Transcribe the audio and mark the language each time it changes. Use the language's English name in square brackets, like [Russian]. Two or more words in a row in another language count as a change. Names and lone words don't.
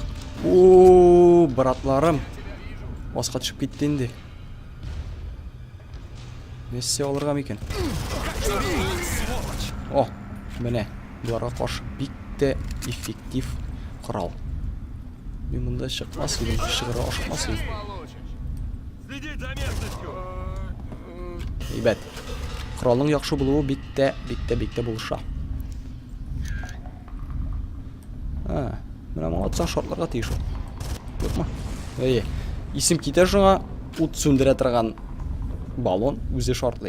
[Tatar] Братларым. Баска төшеп китте инде. Нәрсә алырга микән? Менә буларга каршы бик тә эффектив корал. Мин монда чыкмас идем, чыгыра ашыкмас идем. [Russian] Следить за местностью. [Tatar] Әйбәт. Коралның яхшы булуы бик тә булыша. Менә моңа атсаң шартларга тиеш ул. Юкмы? Исем китә шуңа ут сүндерә торган баллон үзе шартлый.